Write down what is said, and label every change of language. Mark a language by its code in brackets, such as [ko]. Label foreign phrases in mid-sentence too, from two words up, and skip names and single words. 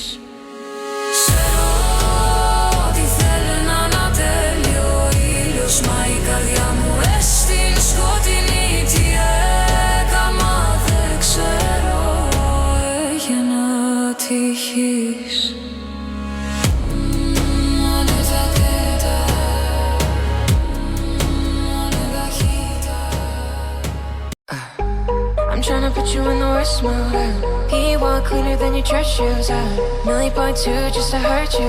[el] Ξέρω ότι θέλει να ανατέλει ο ήλιος, μα η καρδιά μου στην σκοτεινή. Τι έκαμα δεν ξέρω, έγινα τυχής. [en] I'm tryna put you in the worst mood. P1 cleaner than your church shoes. $1.2 just to hurt you.